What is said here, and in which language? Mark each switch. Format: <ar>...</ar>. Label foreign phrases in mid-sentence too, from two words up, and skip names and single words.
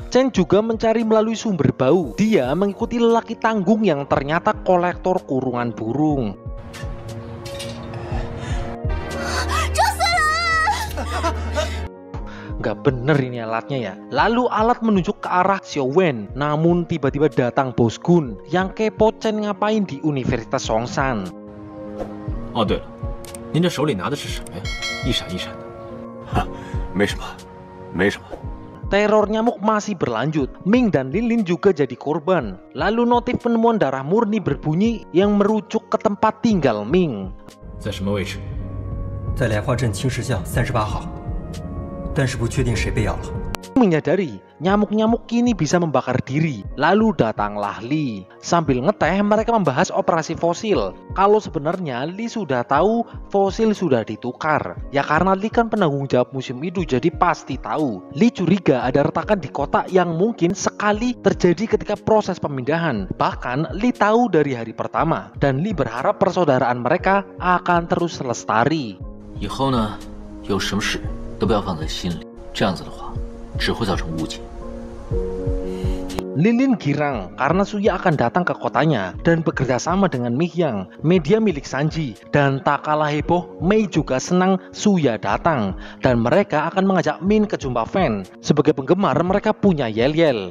<id>Chen juga mencari melalui sumber bau. Dia mengikuti lelaki tanggung yang ternyata kolektor kurungan burung. Nggak bener ini alatnya ya. Lalu alat menunjuk ke arah Xiao Wen. Namun tiba-tiba datang Bos Gun yang kepo Chen ngapain di Universitas Songshan.</id> <zh>哦，对了，您这手里拿的是什么呀？一闪一闪的。哈，没什么，没什么。</zh> <id>Teror nyamuk masih berlanjut. Ming dan Lilin juga jadi korban. Lalu notif penemuan darah murni berbunyi yang merujuk ke tempat tinggal Ming.</id> <zh>在什么位置？在莲花镇青石巷38号，但是不确定谁被咬了。</zh> <id>Menyadari nyamuk-nyamuk kini bisa membakar diri. Lalu datanglah Li. Sambil ngeteh mereka membahas operasi fosil. Kalau sebenarnya Li sudah tahu fosil sudah ditukar. Ya karena Li kan penanggung jawab museum itu, jadi pasti tahu. Li curiga ada retakan di kotak yang mungkin sekali terjadi ketika proses pemindahan. Bahkan Li tahu dari hari pertama. Dan Li berharap persaudaraan mereka akan terus lestari.</id> <zh>以后呢，有什么事都不要放在心里，这样子的话，只会造成误解。</zh> <id>Lilin girang karena Suya akan datang ke kotanya dan bekerja sama dengan Mei Xiang, media milik Sanji. Dan tak kalah heboh, Mei juga senang Suya datang. Dan mereka akan mengajak Min ke jumpa fan. Sebagai penggemar mereka punya yel-yel.</id>